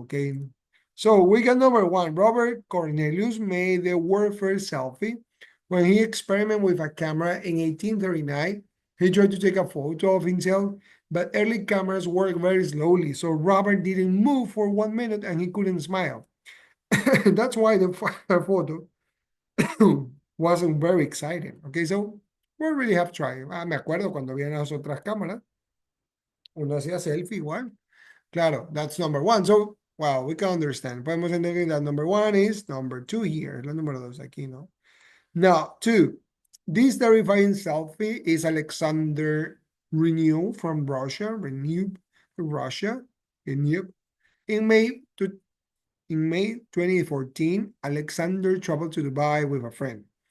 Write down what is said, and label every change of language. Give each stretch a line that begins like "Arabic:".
English: Okay, so we got number 1. Robert Cornelius made the world first selfie when he experimented with a camera in 1839. He tried to take a photo of himself, but early cameras work very slowly, so Robert didn't move for 1 minute and he couldn't smile. That's why the photo wasn't very exciting. Okay, so we really have tried.
Spanish: Me acuerdo cuando había las otras cámaras, uno hacía selfie igual.
English: Claro, that's number 1. So, wow, we can understand.
Spanish: Podemos entender
English: that number 1 is number 2 here.
Spanish: La número 2 aquí, ¿no?
English: Now, 2. This terrifying selfie is Alexander Renew from Russia. Renew, Russia. Renew. In May In May 2014, Alexander traveled to Dubai with a friend.